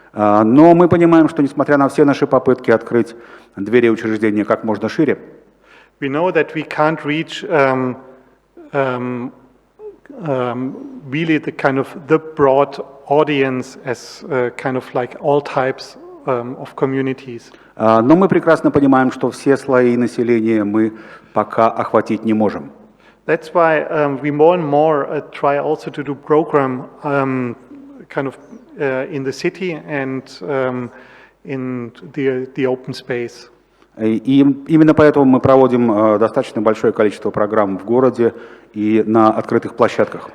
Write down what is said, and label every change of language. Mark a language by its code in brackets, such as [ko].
[ru] но мы понимаем, что несмотря на все наши попытки открыть двери учреждения как можно шире, [en] we know that we can't reach really the kind of the broad audience as kind of like all types of communities. [ru] Но мы прекрасно понимаем, что все слои населения мы пока охватить не можем. [en] That's why we more and more try also to do program kind of in the city and in the open space. [ru] И именно поэтому мы проводим достаточно большое количество программ в городе и на открытых площадках.